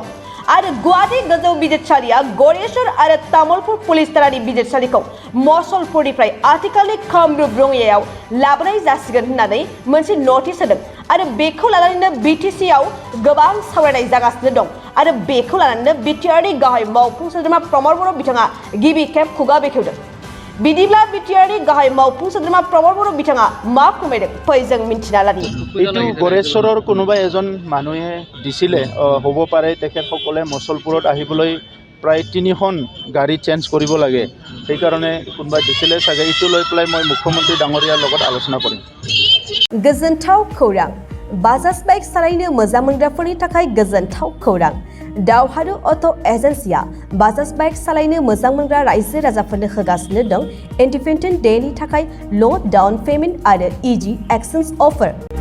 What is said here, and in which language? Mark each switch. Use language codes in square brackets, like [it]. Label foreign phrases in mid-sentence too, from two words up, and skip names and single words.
[brx] आरो गुवाहाटी गोजौ बिजिरसालिया गरेश्वर आरो तामुलपुर पुलिस थानानि बिजिरसालिखौ मसलपुरनिफ्राय आथिखालनि कामरुप रङियायाव लाबोनाय जासिगोन होननानै मोनसे नटिस होदों आरो बेखौ लानानैनो बिटिसिआव गोबां सावरायनाय जागासिनो दं आरो बेखौ लानानैनो बिटिआरनि गाहाय मावफुं सोद्रोमा प्रमद बर' बिथाङा गिबि खेब खुगा बेखेवदों। बिदिब्ला बिटिआरनि गाहाय मावफुं सोद्रोमा प्रमद बर' बिथाङा मा फोरमायदों फै जों मिन्थिना लानि। [as] এইটো गरेश्वৰৰ কোনোবা এজন মানুহে দিছিলে হ'ব পাৰে তেখেতসকলে মছলপুৰত আহিবলৈ প্ৰায় 3খন গাড়ী চেঞ্জ কৰিব লাগে, সেইকাৰণে কোনোবাই দিছিলে চাগে। এইটো লৈ পেলাই মই মুখ্যমন্ত্ৰী ডাঙৰীয়াৰ লগত আলোচনা কৰিম। [brx] गोजोनथाव खौरां। बाजाज बाइक सालायनो मोजां मोनग्राफोरनि थाखाय गोजोनथाव खौरां। दावहारु अट' एजेन्सिया बाजाज बाइक सालायनो मोजां मोनग्रा रायजो राजाफोरनो होगासिनो दं इन्डिपेन्डेन्ट डेनि थाखाय [en] low down payment [brx] आरो [en] easy exchange offer.